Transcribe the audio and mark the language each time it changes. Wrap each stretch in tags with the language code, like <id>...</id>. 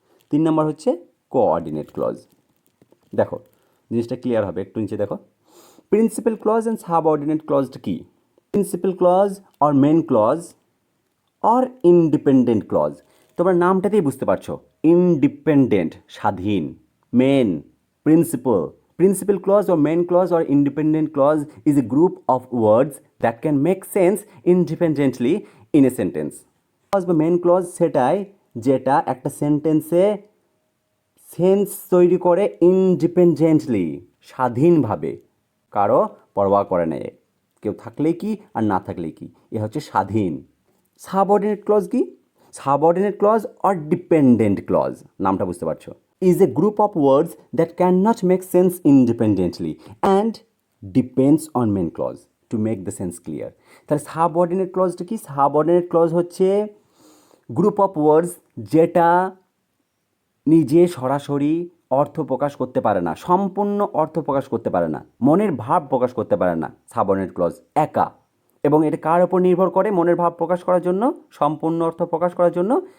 <bn>3 নম্বর হচ্ছে coordinate clause. দেখো জিনিসটা ক্লিয়ার হবে, একটু নিচে দেখো। প্রিন্সিপাল ক্লজ অ্যান্ড সাবঅর্ডিনেট ক্লজটা কি? প্রিন্সিপাল ক্লজ আর মেন ক্লজ আর ইন্ডিপেন্ডেন্ট ক্লজ। তোমরা নামটাতেই বুঝতে পারছো, ইন্ডিপেন্ডেন্ট স্বাধীন, main principal.</bn> <en>Principal clause or main clause or independent clause is a group of words that can make sense independently in a sentence.</en> <bn>Clause বা main clause সেটাই যেটা একটা সেন্টেন্সে sense তৈরি করে ইন্ডিপেন্ডেন্টলি, স্বাধীনভাবে, কারো পরোয়া করে না, কেউ থাকলেই কি আর না থাকলেই কি, এ হচ্ছে স্বাধীন। সাবঅর্ডিনেট ক্লজ কি?</bn> <en>subordinate clause or dependent clause,</en> <bn>নামটা বুঝতে পারছো,</bn> <en>is a group of words that cannot make sense independently and depends on main clause to make the sense clear.</en> <bn>তাহলে সাবঅর্ডিনেট ক্লজটা কি? সাবঅর্ডিনেট ক্লজ হচ্ছে গ্রুপ অফ ওয়ার্ডস যেটা নিজে সরাসরি অর্থ প্রকাশ করতে পারে না, সম্পূর্ণ অর্থ প্রকাশ করতে পারে না, মনের ভাব প্রকাশ করতে পারে না সাবঅর্ডিনেট ক্লজ একা। এবং এটা কার ওপর নির্ভর করে মনের ভাব প্রকাশ করার জন্য, সম্পূর্ণ অর্থ প্রকাশ করার জন্য?</bn>